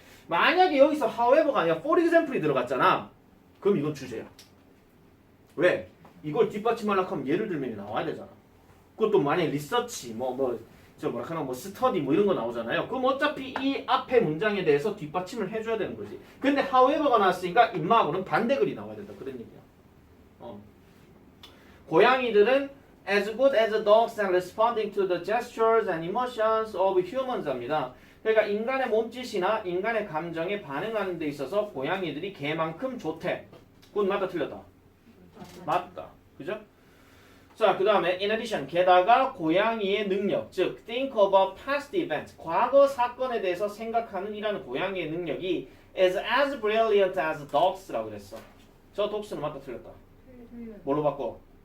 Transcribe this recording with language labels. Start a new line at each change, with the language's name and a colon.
Korean: 만약에 여기서 however가 아니라 for example이 들어갔잖아. 그럼 이건 주제야. 왜? 이걸 뒷받침하려고 하면 예를 들면 나와야 되잖아. 그것도 만약에 리서치 뭐 스터디 뭐 이런 거 나오잖아요. 그럼 어차피 이 앞에 문장에 대해서 뒷받침을 해줘야 되는 거지. 근데 however가 나왔으니까 임마하고는 반대글이 나와야 된다. 그런 얘기야. 고양이들은
English: as good as dogs at responding to the gestures and emotions of humans 합니다.
Korean: 그러니까 인간의 몸짓이나 인간의 감정에 반응하는 데 있어서 고양이들이 개만큼 좋대. 그건 맞다 틀렸다? 맞다. 그죠? 자, 그 다음에 in addition, 게다가 고양이의 능력, 즉
English: think about past events,
Korean: 과거 사건에 대해서 생각하는 이라는 고양이의 능력이
English: is as brilliant as dogs
Korean: 라고 그랬어. 저 dogs는 맞다 틀렸다? 뭘로 바꿔?